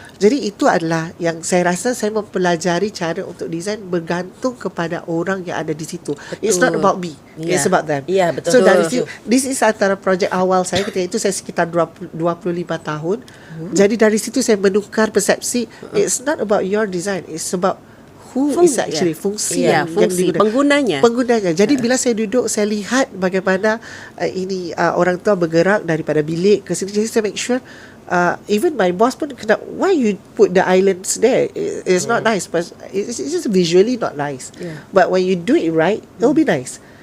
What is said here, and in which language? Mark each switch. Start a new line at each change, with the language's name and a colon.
Malay: Jadi itu adalah yang saya rasa saya mempelajari cara untuk design bergantung kepada orang yang ada di situ.
English: It's not about me.
Malay: Ya.
English: It's about them.
Malay: Ya, betul. So dari situ,
English: this is
Malay: antara projek awal saya ketika itu saya sekitar 25 tahun. Jadi dari situ saya menukar persepsi.
English: It's not about your design. It's about who is actually fungsi
Malay: Ya, yang fungsi digunakan. penggunanya. Jadi bila saya duduk saya lihat bagaimana orang tua bergerak daripada bilik ke sini. Jadi saya
English: make sure even my boss
Malay: pun kena,
English: why you put the islands there? It's not nice, but it's just visually not nice. But when you do it right, it'll be nice.